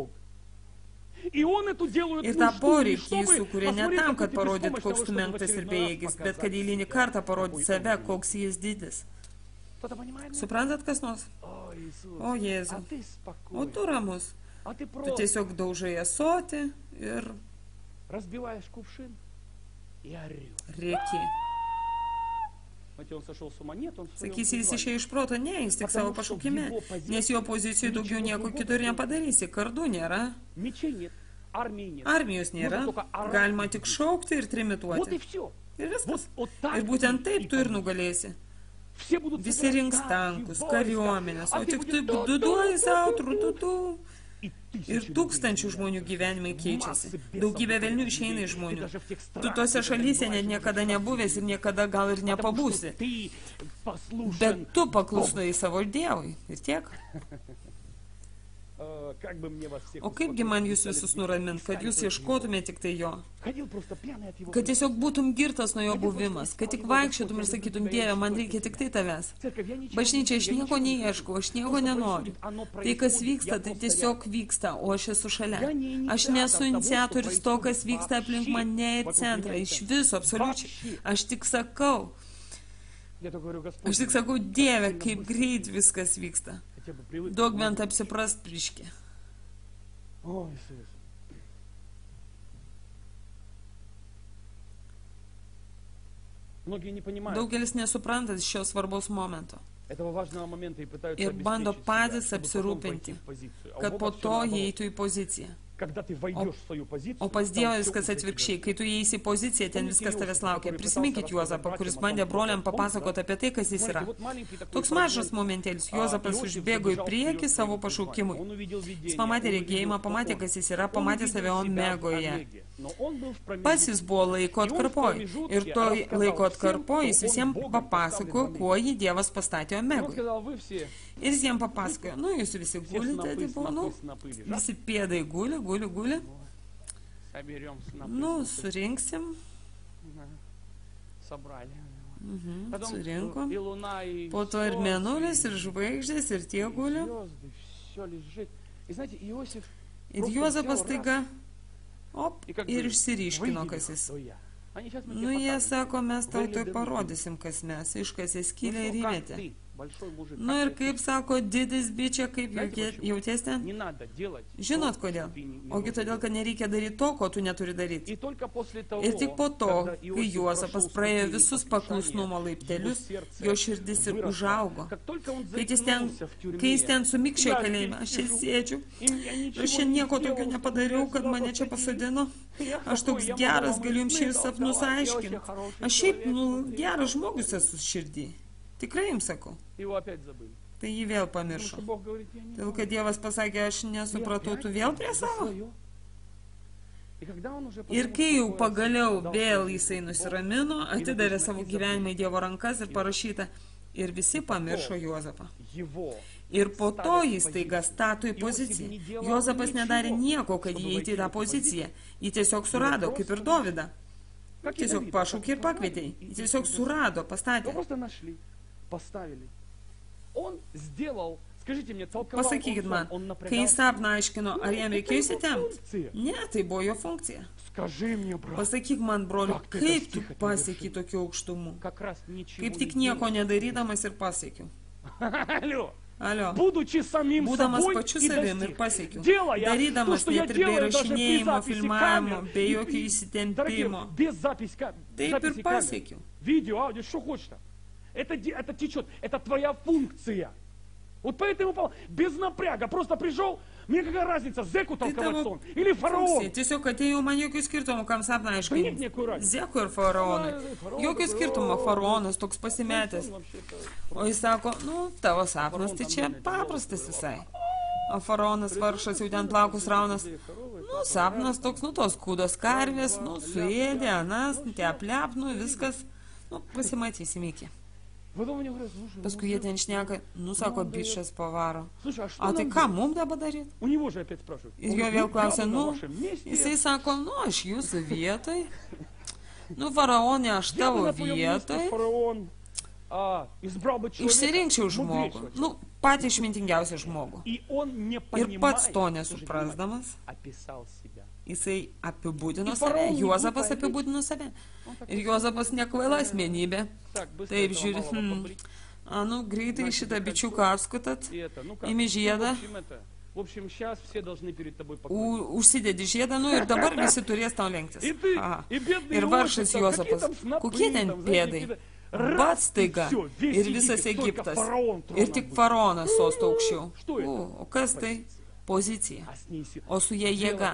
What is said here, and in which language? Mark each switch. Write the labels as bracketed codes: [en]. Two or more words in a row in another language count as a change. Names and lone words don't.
[lt] Ir tą poreikį jis sukuria ne tam, kad parodyt, koks tu menktas ir bejėgis, bet kad eilinį kartą parodyt save, koks jis didis. Suprantat kas nors? O Jėzau, o tu ramus. Tu tiesiog daužai ąsotį ir [ru] разбиваешь кувшин и орешь. [lt] Rėki. [ru] Знаете, он сошел с ума? Нет, он в своем [lt] Sakysi, jis [ru] призвании. [lt] išėjo iš proto, ne, jis tik savo pašaukime, nes jo pozicijoje daugiau nieko kito ir nepadarysi, kardų nėra, [ru] Мечей нет, армии нет. [lt] armijos nėra, galima tik šaukti ir [ru] Вот и [lt] trimituoti. [ru] все. [lt] Ir viskas. [ru] Вот так [lt] Ir būtent [ru] и [lt] taip tu ir [ru] победишь. [lt] nugalėsi. [ru] Все будут [lt] Visi [ru] собирать [lt] rinks [ru] танки, [lt] tankus, [ru] войска, [lt] kariuomenės, [ru] а [lt] o [ru] ты [lt] tik tu [ru] будешь [lt] duduoji savo, trututu. [ru] И [lt] Ir [ru] тысячи [lt] tūkstančių [ru] людей [lt] žmonių [ru] умирают. [lt] gyvenimai keičiasi. [ru] Массы бесов [lt] Daugybė [ru] выходят [lt] velnių [ru] из [lt] išeina [ru] людей. [lt] iš [ru] Ты [lt] žmonių. [ru] даже в тех [lt] Tu [ru] странах, [lt] tose [ru] где [lt] šalyse [ru] ты [lt] net [ru] бываешь, [lt] niekada [ru] уже [lt] nebuvęs ir niekada gal ir [ru] потому что [lt] nepabūsi. [ru] ты послушен. [lt] Bet tu paklusnai savo Dievui. Ir tiek. [ru] Как бы мне вас всех [lt] O kaipgi man jūs visus nuramint, kad jūs ieškotumėte tik tai jo. [ru] Ходил просто пьяный от его [lt] Kad tiesiog būtum girtas nuo jo buvimas. Kad tik vaikščiotum ir sakytum, Dieve, man reikia tik tai tavęs. [ru] Церковь, я ничего [lt] Bažnyčia, aš [ru] я [lt] nieko [ru] ничего не [lt] neieškau, aš nieko nenoriu. Tai, kas vyksta, tai tiesiog vyksta, o aš esu šalia. Aš nesu iniciatorius to, kas vyksta aplink mane ir centrą. Iš viso, absoliučiai. Aš tik sakau, [ru] Я только говорю, Господь, [lt] aš tik sakau, Dieve, kaip greit viskas vyksta. [ru] хотя бы привык. [lt] Duok bent apsiprast priški. [ru] Ой, Иисус. Многие не понимают [lt] Daugelis nesupranta šio svarbaus momento. [ru] этого важного момента и пытаются [lt] Ir bando [ru] обеспечить [lt] patys [ru] себя, чтобы потом войти [lt] apsirūpinti, [ru] в позицию. А у [lt] kad [ru] Бога [lt] po [ru] всё [lt] to [ru] наоборот. [lt] jie eitų į poziciją. [ru] Когда ты войдешь в свою позицию, [lt] O pas [ru] там [lt] Dievą [ru] всё [lt] viskas [ru] уже тебя [lt] atvirkščiai. [ru] ждет. [lt] Kai tu įeisi į poziciją, ten viskas tavęs laukia. Prisiminkit Juozapą, kuris bandė broliam papasakoti apie tai, kas jis yra. [ru] Вот маленький такой [lt] Toks mažas momentėlis. Juozapas užbėgo į priekį savo pašaukimui. [ru] Он увидел видение, [lt] Jis pamatė [ru] он [lt] regėjimą, [ru] увидел, [lt] pamatė, [ru] что [lt] kas jis [ru] он. [lt] yra, [ru] Он [lt] pamatė [ru] увидел [lt] save [ru] себя в [lt] Omegoje. [ru] Омеге. Но он был в промежутке. [lt] Pats jis buvo laiko atkarpoj. Ir toj laiko atkarpoj jis visiems papasakojo, kuo jį Dievas pastatė [ru] Он [lt] Omegui. [ru] сказал, вы все [lt] Ir jis jiems papasakojo, nu jūs visi gulite, tipo, nu, visi pėdai guli. [ru] соберем снопы. [lt] Nu, surinksim. [ru] Собрали. [lt] Mhm, surinkom. [ru] И луна, и [lt] Po to ir mėnulis, ir žvaigždės, ir tie guli. [ru] звезды, все лежит. И знаете, Иосиф [lt] Ir [ru] просто [lt] Juozapas [ru] взял [lt] taiga, op, [ru] и как [lt] ir [ru] бы [lt] išsiryškino, [ru] выделил, [lt] kas jis. [ru] кто я. Они сейчас мы [lt] Nu, [ru] тебе [lt] jie [ru] покажем. [lt] sako, mes tau [ru] Вылезли [lt] tai [ru] друг [lt] parodysim, kas mes. Iškasė [ru] Ну [lt] skylę ir [ru] что, как [lt] įmetė. [ru] ты, большой мужик, [lt] Nu [ru] как [lt] ir [ru] ты [lt] kaip sako, didis bičia, kaip [ru] Знаете почему? [lt] jauties ten? [ru] Не надо делать. [lt] Žinot [ru] то, [lt] kodėl? [ru] что ты не [lt] Ogi [ru] должен [lt] todėl, kad [ru] делать. [lt] nereikia daryti to, ko tu neturi daryti. [ru] И только после того, [lt] Ir tik po to, [ru] когда [lt] kai [ru] Иосиф [lt] Juozapas [ru] прошел [lt] praėjo [ru] ступени [lt] visus [ru] послушания, [lt] paklusnumo [ru] его [lt] laiptelius, [ru] сердце [lt] jo širdis ir [ru] выросло. [lt] užaugo. [ru] Как только он [lt] Kai jis ten, [ru] заикнулся в тюрьме, [lt] kai jis ten sumikščio [ru] я [lt] kalėjime, aš čia [ru] здесь [lt] sėdžiu, [ru] и я ничего [lt] aš čia [ru] не [lt] nieko [ru] сделал, [lt] tokio [ru] чтобы [lt] nepadariau, [ru] меня [lt] kad [ru] сюда [lt] mane čia [ru] посадили. [lt] pasodino. [ru] Я [lt] Aš [ru] такой, [lt] toks [ru] я могу [lt] geras, [ru] вам [lt] galiu jums čia ir [ru] сны [lt] sapnus [ru] давать, я [lt] aiškinti. [ru] очень хороший [lt] Aš šiaip, [ru] человек, [lt] nu, [ru] вот и- [lt] geras žmogus esu širdį. Tikrai jums sakau. [ru] Его опять забыли. [lt] Tai jį vėl [ru] Потому [lt] pamiršo. [ru] что Бог говорит, я не [lt] Todėl, kad Dievas pasakė, aš nesupratau, tu vėl prie savo. [ru] И когда он уже [lt] Ir [ru] потом [lt] kai jau [ru] успокоился, [lt] pagaliau [ru] дал [lt] vėl [ru] свой [lt] jisai [ru] Бог, [lt] nusiramino, atidavė savo gyvenimą į Dievo rankas ir parašyta, ir visi pamiršo Juozapą. [ru] его [lt] Ir po to jis taiga stato į poziciją. Juozapas nedarė nieko, kad įeiti į tą poziciją. Jį tiesiog surado, kaip ir Dovydą. [ru] Как и [lt] Tiesiog [ru] Давид, [lt] pašaukė ir [ru] просто [lt] pakvietė. [ru] собрали [lt] Jį tiesiog surado, [ru] Его [lt] pastatė. [ru] просто нашли, поставили. Он сделал, скажите мне, толковал [lt] Pasakykit man, [ru] он [lt] kai jis sapną aiškino, ar jam reikėjo [ru] Это его [lt] įsitempti? [ru] функция. [lt] Ne, tai buvo jo funkcija. [ru] Скажи мне, брат, [lt] Pasakyk man, broliu, [ru] Как ты [lt] kaip tu [ru] достиг этой [lt] pasieki [ru] вершины? [lt] tokių aukštumų? [ru] как раз ничего [lt] Kaip tik [ru] не [lt] nieko nedarydamas ir pasiekiau. [ru] делал. Алло. [lt] Alio. [ru] Будучи самим [lt] Būdamas [ru] собой [lt] pačiu [ru] и [lt] savim ir [ru] достиг. [lt] pasiekiau. [ru] Делая то, [lt] Darydamas [ru] что я [lt] net ir be [ru] делаю даже при [lt] įrašinėjimo, [ru] записи [lt] filmavimo, [ru] камер. [lt] be [ru] И- [lt] jokio [ru] Дорогие, [lt] įsitempimo. [ru] без записи [lt] Taip [ru] записи [lt] ir [ru] камер. [lt] pasiekiau. [ru] Видео, аудио, что хочешь там. Это течет, это твоя функция. Вот поэтому без напряга просто пришел, мне какая разница, зеку [lt] Tai [ru] толковать [lt] tavo [ru] сон или фараон. [lt] funkcija. Tiesiog atėjau, man jokių skirtumų, kam sapną [ru] Да нет [lt] aiškinti. [ru] никакой разницы. [lt] Zekų ir faraonui. Faraonui, Jokio skirtumo, faraonas toks pasimetęs. [ru] Он вообще-то- [lt] O jis sako, nu, tavo sapnas, tai čia paprastas visai. O faraonas vargšas jau ten plaukus raunas. Nu, sapnas toks, nu, tos kūdos karvės, nu, suėdė, anas, tie aplepnų, viskas. Nu, pasimatysim iki. [ru] Потом мне говорят, слушай, [lt] Paskui jie ten šneka, nu, sako, bičias pavaro. [ru] слушай, а что [lt] O tai [ru] нам [lt] ką [ru] делать? [lt] mums dabar daryti? [ru] У него же опять спрашивают. [lt] Ir [ru] Он [lt] jo [ru] говорит, [lt] vėl [ru] я [lt] klausia, [ru] бы на [lt] nu, [ru] вашем месте, [lt] jisai sako, nu, aš jūsų vietoj. Nu, faraonė, aš [ru] я бы [lt] tavo [ru] на твоем месте, [lt] vietoj. [ru] фараон, избрал бы человека [lt] Išsirinkčiau [ru] мудрейшего [lt] žmogų. [ru] человека. [lt] Nu, patį išmintingiausią žmogų. [ru] И он не [lt] Ir [ru] понимает, [lt] pats to [ru] слушайте, [lt] nesuprasdamas, [ru] описал себя. [lt] jisai apibūdino Ir save. faraonui Juozapas glupą apibūdino save. [ru] Он так [lt] Ir Juozapas nekvaila asmenybė. [ru] Так, быстро [lt] Taip [ru] этого [lt] žiūri, [ru] малого побрить. [lt] a, nu, greitai šitą bičiuką apskutat, [ru] И это, ну как, [lt] imi [ru] ну, в [lt] žiedą, [ru] общем, это, [lt] Užsidedi žiedą, nu ir dabar visi turės tau lenktis. Ir vargšas Juozapas, kokie ten pėdai? Bat staiga ir visas Egiptas. Ir tik faraonas sosto aukščiau. O kas tai? Pozicija. O su jie jėga.